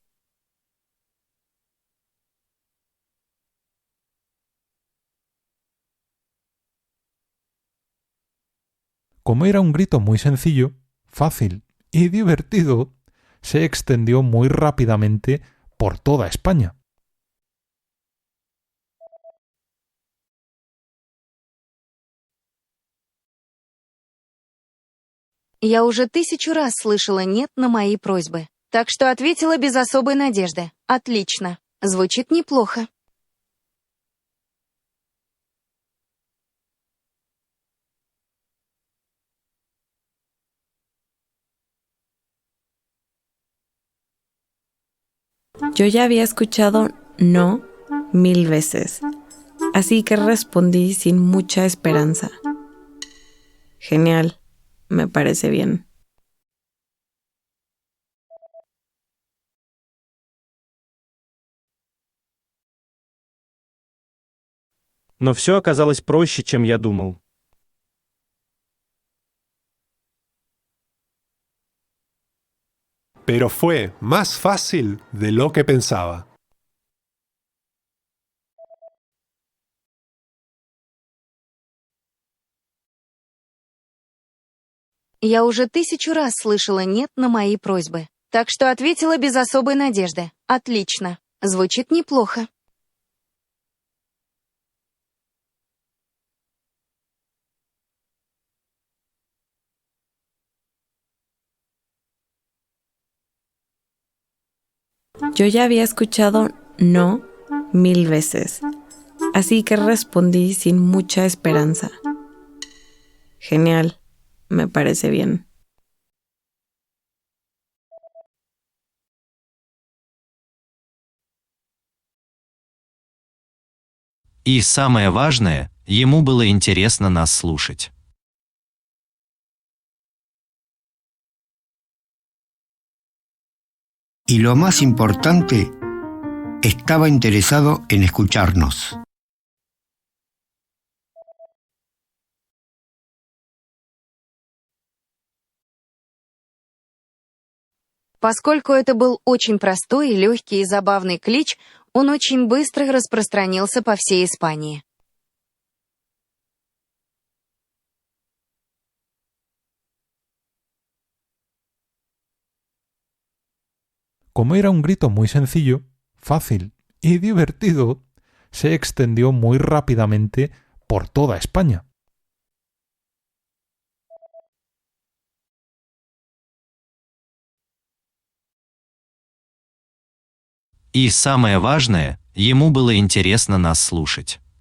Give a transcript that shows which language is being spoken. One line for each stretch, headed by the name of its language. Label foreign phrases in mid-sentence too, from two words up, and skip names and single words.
Spanish: Como era un grito muy sencillo, fácil y divertido, se extendió muy rápidamente por toda España.
Russian: Я уже 1000 раз слышала «нет» на мои просьбы, так что ответила без особой надежды. Отлично. Звучит неплохо.
Spanish: Yo ya había escuchado no 1000 veces, así que respondí sin mucha esperanza. Genial, me parece bien.
Russian: Но все оказалось проще, чем я думал.
Spanish: Pero fue más fácil de lo que pensaba.
Russian: Я уже 1000 раз слышала «нет» на мои просьбы, так что ответила без особой надежды. Отлично. Звучит неплохо.
Spanish: Yo ya había escuchado no 1000 veces, así que respondí sin mucha esperanza. Genial, me parece bien.
Russian: И самое важное, ему было интересно нас слушать.
Spanish: Y lo más importante, estaba interesado en escucharnos.
Russian: Поскольку это был очень простой, легкий и забавный клич, он очень быстро распространился по всей Испании.
Spanish: Como era un grito muy sencillo, fácil y divertido, se extendió muy rápidamente por toda España.
Russian: И самое важное, ему было интересно нас слушать.